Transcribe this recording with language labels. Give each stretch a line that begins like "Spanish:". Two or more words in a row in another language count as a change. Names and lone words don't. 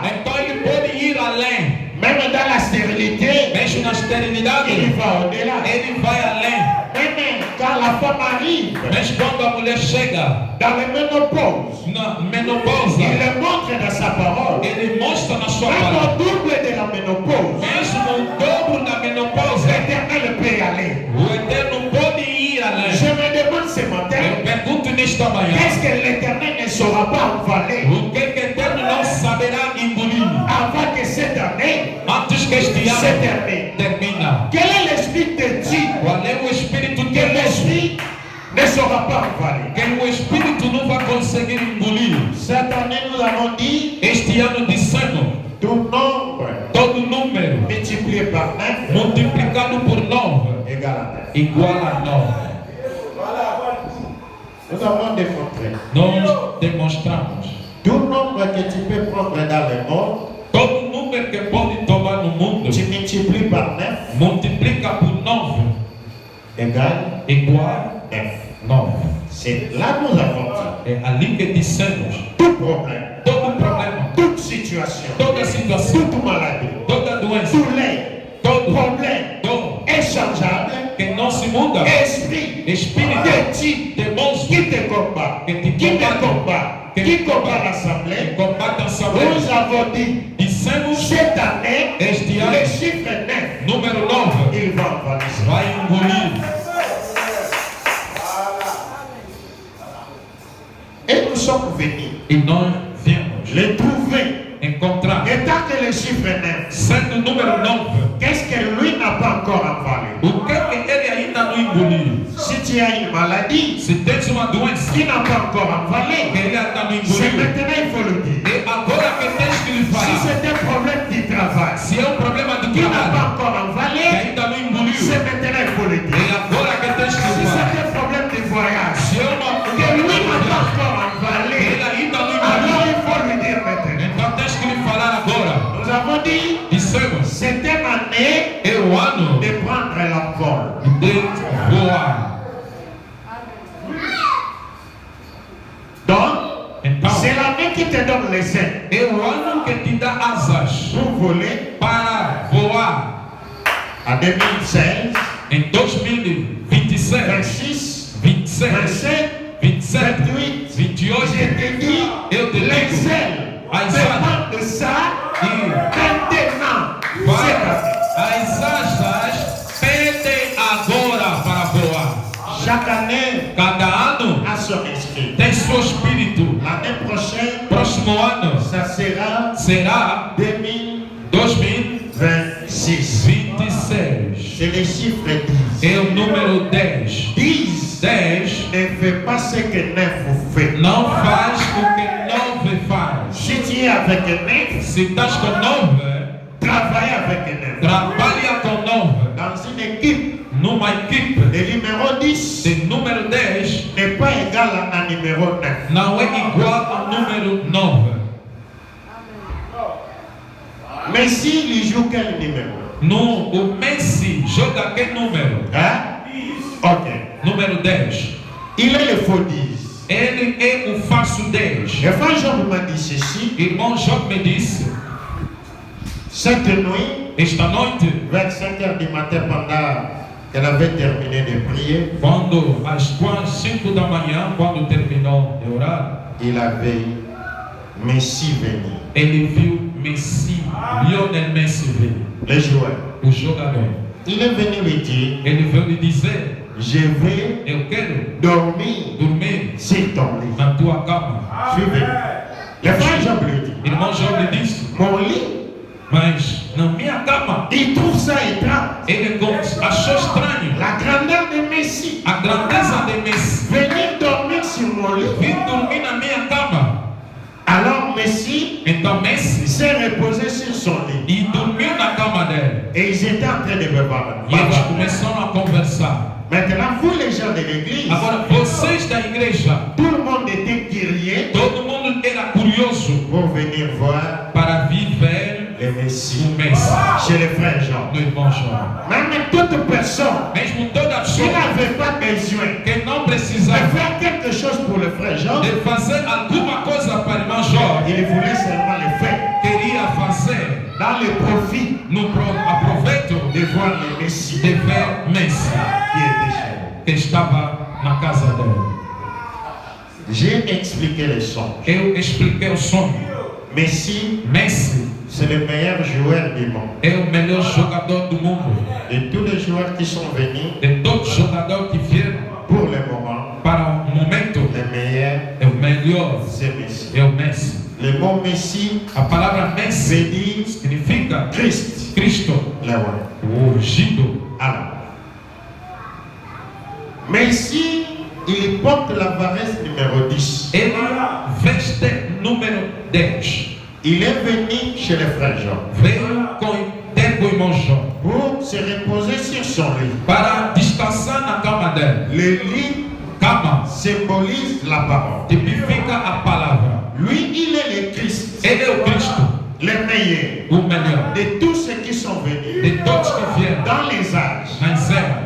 Portuguese: Então ele pode ir além.
French: Même dans la stérilité,
Portuguese: Mesmo na esterilidade,
French: il va au-delà.
Portuguese: ele vai além.
French: Même quand la femme arrive
Portuguese: Mas quando a mulher chega
French: dans le ménopause,
Portuguese: na menopausa,
French: il le montre dans sa parole.
Portuguese: ele mostra na sua
French: Même
Portuguese: palavra.
French: au double de la ménopause,
Portuguese: Mesmo o dobro da menopausa,
French: l'Éternel peut y aller.
Portuguese: o Eterno pode ir além.
French: Je me demande ce
Portuguese: Eu
French: matin,
Portuguese: pergunto nesta manhã,
French: qu'est-ce que l'Éternel ne saura pas envaler
Portuguese: o que o Eterno não saberá engolir
French: avant que cette année
Portuguese: antes que este
French: se
Portuguese: ano
French: termine?
Portuguese: termina?
French: Quel est l'esprit de Dieu
Portuguese: Qual é o Espírito
French: que
Portuguese: de Deus
French: l'esprit ne saura pas envaler?
Portuguese: que o Espírito não vai conseguir engolir?
French: Cette année, nous avons dit
Portuguese: Este ano dissemos,
French: tout nombre
Portuguese: todo número
French: multiplié par 9
Portuguese: multiplicado por 9
French: égale à 9.
Portuguese: igual a 9.
French: Nous avons démontré
Portuguese: Nós demonstramos.
French: tout nombre que tu peux prendre dans le monde,
Portuguese: Todo número que pode tomar no mundo,
French: tu multiplies par 9
Portuguese: multiplica por 9
French: égale
Portuguese: igual
French: 9.
Portuguese: a 9.
French: C'est là que nous avons dit
Portuguese: É ali que dissemos,
French: tout problème,
Portuguese: todo problema,
French: toute situation,
Portuguese: toda situação,
French: toute maladie,
Portuguese: toda doença,
French: tous les
Portuguese: todo
French: problèmes
Portuguese: dom
French: échangeables,
Portuguese: que não se muda,
French: esprit
Portuguese: espírito
French: de Dieu
Portuguese: de monstro
French: qui te combat,
Portuguese: que te
French: qui me
Portuguese: combate,
French: combat, qui combat
Portuguese: que
French: l'assemblée.
Portuguese: combate a
French: Nous
Portuguese: saúde.
French: avons dit
Portuguese: Dissemos,
French: cette année,
Portuguese: este
French: le
Portuguese: ano,
French: chiffre 9,
Portuguese: número 9
French: il va envaler.
Portuguese: vai engolir.
French: Et nous sommes venus
Portuguese: E nós viemos
French: le trouver.
Portuguese: encontrar,
French: Et tant que le chiffre 9,
Portuguese: sendo o número 9,
French: qu'est-ce que lui n'a pas encore envalé?
Portuguese: o que ele ainda não engoliu?
French: Si tu as une maladie
Portuguese: Se tens uma doença
French: qui n'a pas encore
Portuguese: que
French: envalé,
Portuguese: ele ainda não
French: c'est
Portuguese: engoliu,
French: maintenant il faut le dire.
Portuguese: e agora que tens que lhe
French: Si
Portuguese: falar.
French: c'est un problème du travail
Portuguese: Se é um problema de
French: qui n'a pas
Portuguese: trabalho
French: encore
Portuguese: que
French: envalé,
Portuguese: ainda não engoliu,
French: c'est maintenant il faut le
Portuguese: e
French: dire.
Portuguese: agora que tens que
French: Si
Portuguese: lhe falar.
French: c'est un problème de voyage
Portuguese: Se é uma
French: que lui n'a pas encore envalé,
Portuguese: ele ainda não
French: alors
Portuguese: engoliu,
French: il faut lui dire maintenant.
Portuguese: então tens que lhe falar agora.
French: Nous avons dit,
Portuguese: Dissemos,
French: c'est une année
Portuguese: é o ano
French: de prendre l'envol.
Portuguese: de voar.
French: Donc,
Portuguese: Então,
French: c'est l'année qui te donne les ailes
Portuguese: é o ano que te dá asas
French: pour voler
Portuguese: para voar.
French: en 2016,
Portuguese: Em 2026, 26, 27, 27, 27, 28, 28,
French: je te dis,
Portuguese: eu te
French: les
Portuguese: digo,
French: ailes
Portuguese: as
French: dépendent de ça
Portuguese: e
French: maintenant.
Portuguese: vai,
French: C'est
Portuguese: as asas pedem agora para voar.
French: chaque année
Portuguese: Cada ano
French: a son esprit.
Portuguese: tem seu espírito.
French: L'année prochaine,
Portuguese: Próximo ano
French: ça sera
Portuguese: será 2026. 2026.
French: C'est le chiffre 10.
Portuguese: É o número 10. 10 10
French: ne fait pas ce que 9 fait.
Portuguese: não faz o que 9 faz.
French: Si tu es avec 9,
Portuguese: Se estás com 9,
French: travaille avec 9.
Portuguese: trabalha com 9.
French: Dans une équipe,
Portuguese: Numa equipe
French: le numéro 10
Portuguese: de número 10
French: n'est pas égal à numéro 9.
Portuguese: não é igual ao número 9.
French: Mais s'il joue quel numéro?
Portuguese: No, o Messi joga que número?
French: Hein? Ok.
Portuguese: Número 10.
French: Il est le faux 10.
Portuguese: Ele é o falso 10.
French: Le frère Job m'a dit ceci.
Portuguese: Irmão Job me disse,
French: Cette nuit,
Portuguese: esta noite,
French: vers 5 heures du matin, pendant qu'elle avait terminé de prier,
Portuguese: quando às 5 da manhã, quando terminou de orar,
French: il avait Messi venu.
Portuguese: ele viu Messi, Lionel Messi vir,
French: Le joueur.
Portuguese: o jogador.
French: Il est venu lui dire,
Portuguese: Ele veio lhe dizer,
French: je vais
Portuguese: eu quero
French: dormir
Portuguese: dormir
French: sur ton lit.
Portuguese: na tua cama.
French: Je suis venu. Le frère Job lui dit,
Portuguese: Irmão Job lhe disse,
French: mon lit
Portuguese: mas na minha cama.
French: Il trouve ça étrange.
Portuguese: Ele achou estranho
French: La grandeur de Messie.
Portuguese: a grandeza de Messi.
French: Venir dormir sur mon lit.
Portuguese: Vim dormir na minha cama.
French: Alors Messie
Portuguese: Então Messi
French: s'est reposé sur son lit.
Portuguese: e dormiu na cama dele.
French: Et ils étaient en train de me parler.
Portuguese: E eles começaram a conversar.
French: Maintenant, vous les gens de l'église,
Portuguese: Agora, vocês da igreja,
French: tout le monde était curieux
Portuguese: todo mundo era curioso
French: pour venir voir
Portuguese: para vir ver
French: le
Portuguese: o
French: Messie
Portuguese: Messi
French: chez le frère Jean.
Portuguese: do irmão João.
French: Même toute personne
Portuguese: Mesmo toda
French: qui
Portuguese: pessoa
French: n'avait pas besoin
Portuguese: que não
French: de
Portuguese: precisava
French: faire quelque chose pour le frère Jean,
Portuguese: de fazer alguma coisa para o irmão João,
French: il voulait seulement le faire
Portuguese: queria fazer
French: dans le profit
Portuguese: no aproveito
French: de voir le Messie
Portuguese: de ver Messi
French: qui était chez lui.
Portuguese: que estava na casa dele.
French: J'ai expliqué les songes.
Portuguese: Eu expliquei o sonho.
French: Messi,
Portuguese: Messi
French: c'est le meilleur joueur du monde.
Portuguese: é o melhor jogador do mundo.
French: Et tous les joueurs qui sont venus,
Portuguese: De todos os jogadores que vieram
French: pour le moment,
Portuguese: para o momento,
French: le meilleur,
Portuguese: é o melhor,
French: c'est Messi.
Portuguese: é o Messi.
French: Le mot Messi
Portuguese: A palavra Messi
French: veut dire
Portuguese: significa
French: Christ,
Portuguese: Cristo,
French: le roi.
Portuguese: o ungido.
French: Alors, Messi, il porte la varesse numéro 10.
Portuguese: Ele veste número 10.
French: Il est venu chez le frère Jean
Portuguese: Veio ter com o irmão João
French: pour se reposer sur son lit.
Portuguese: para descansar na cama dele.
French: Le lit
Portuguese: Cama
French: symbolise la parole.
Portuguese: tipifica a palavra.
French: Lui, il est le Christ,
Portuguese: Ele é o Cristo,
French: le meilleur
Portuguese: o melhor
French: de tous ceux qui sont venus
Portuguese: de todos que vieram
French: dans les âges.
Portuguese: nas eras.